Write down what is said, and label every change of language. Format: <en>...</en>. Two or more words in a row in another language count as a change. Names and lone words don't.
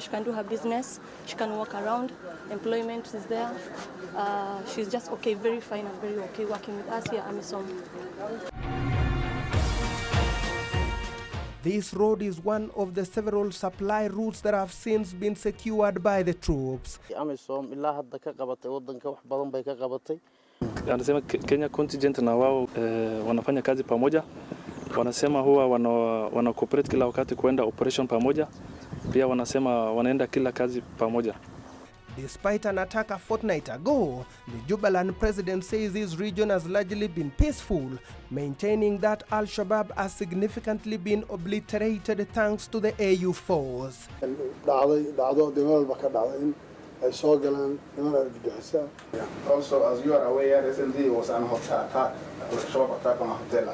<en>She can do her business, she can walk around, employment is there. She's just okay, very fine and very okay working with us here at AMISOM. This road is one of the several supply routes that have since been secured by the troops.</en> <so>AMISOM ilaa hadda ka qabatay wadanka wax badan bay ka qabatay.</so> <sw>Wanasema Kenya contingent na wao wanafanya kazi pamoja. Wanasema huwa wana cooperate kila wakati kuenda operation pamoja. Pia wanasema wanaenda kila kazi pamoja.</sw> <en>Despite an attack a fortnight ago, the Jubaland president says his region has largely been peaceful, maintaining that Al-Shabaab has significantly been obliterated thanks to the AU force. Also, as you are aware, recently there was an attack, Al-Shabaab attack on a hotel.</en>